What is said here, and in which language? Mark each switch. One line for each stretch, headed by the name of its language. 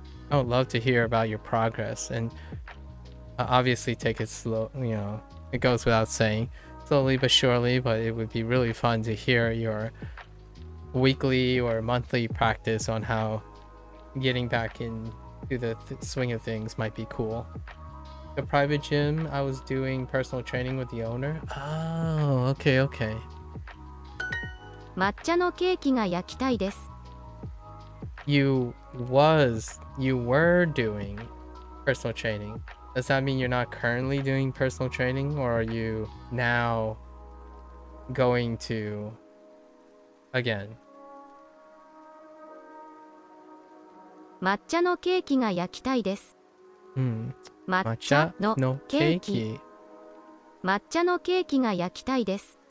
English: I would love to hear about your progress, and obviously take it slow, you know, it goes without saying, slowly but surely, but it would be really fun to hear your weekly or monthly practice on how getting back into the swing of things might be cool. The private gym, I was doing personal training with the owner. Oh, okay.
Japanese: 抹茶のケーキが焼きたいです。
English: You were doing personal training. Does that mean you're not currently doing personal training, or are you now going to again?
Japanese: 抹茶のケーキが焼きたいです。抹茶のケーキ。抹茶のケーキが焼きたいです。